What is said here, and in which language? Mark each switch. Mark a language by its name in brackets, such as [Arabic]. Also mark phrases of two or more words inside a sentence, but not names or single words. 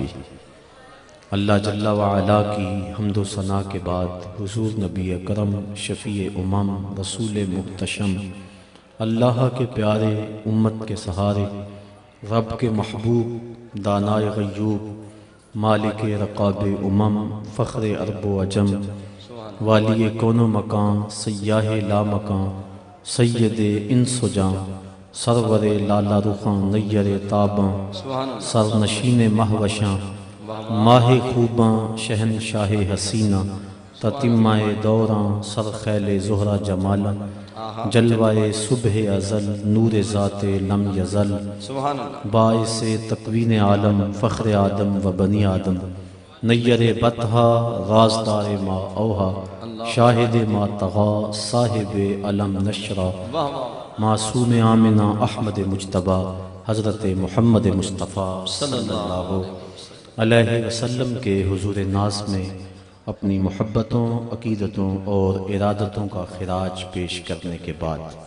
[Urdu] اللہ جل وعلا کی حمد و ثنا کے بعد حضور نبی اکرم شفیع امم رسول محتشم اللہ کے پیارے امت کے سہارے رب کے محبوب دانائے غیوب مالک رقاب امم فخر عرب و عجم والی کون و مکان سیاہ لا مکان سید انس و جان سرور لالا رخاں نیر تاباں سرنشین مہوشاں ماہ خوباں شہنشاہ حسینہ تتمہ دوراں سرخیل زہرہ جمالا جلوہ صبح ازل نور ذات لم یزل باعث تکوین عالم فخر آدم و بنی آدم نیر بطہا رازدار ما اوہا شاہد ما تغا صاحب علم نشرہ معصوم آمنہ احمد مجتبہ حضرت محمد مصطفیٰ [Arabic] صلی اللہ علیہ وسلم [Urdu] کے حضور ناز میں اپنی محبتوں، عقیدتوں اور ارادتوں کا خراج پیش کرنے کے بعد